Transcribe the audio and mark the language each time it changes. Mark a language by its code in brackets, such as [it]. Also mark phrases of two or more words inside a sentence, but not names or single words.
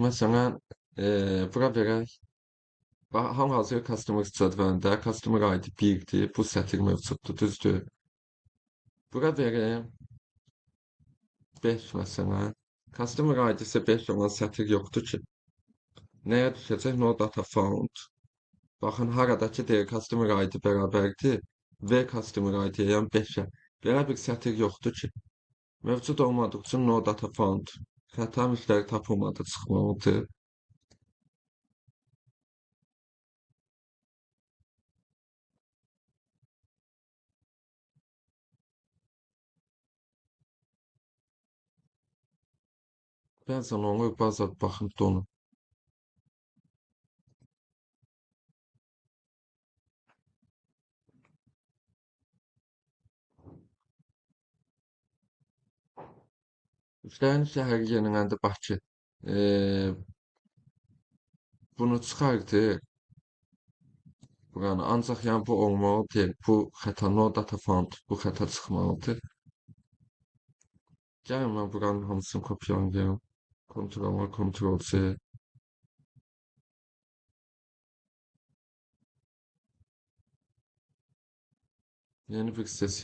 [az] Məsələn, bura verək. Hal-hazırda Customer cədvəlində [en] Customer ID [az] 1-dir. Bu sətir mövcuddur, düzdür? Bura verim 5 məsələn. [en] Customer ID-si [az] 5 olan sətir yoxdur ki. Nəyə düşəcək? [en] No data found. [az] Baxın, haradakı deyir [en] Customer ID [az] bərabərdir və [en] Customer ID-yə, [az] yəni 5-ə. Belə bir sətir yoxdur ki. Mövcud olmadığı üçün [en] no data found. [az] Xəta müştəri tapılmadı çıxmalıdır. Bəzən olur, bəzən baxın donur. Müştərinin şəhəri yeniləndi Bakı. Bunu çıxardır. Buranı ancaq yəni bu olmalı deyil. Bu xəta [en] no data found. [az] Bu xəta çıxmalıdır. Gəlin mən buranın hamısını kopyalayım. Ctrl-A, Ctrl-C. Yeni bir sesiya açsın.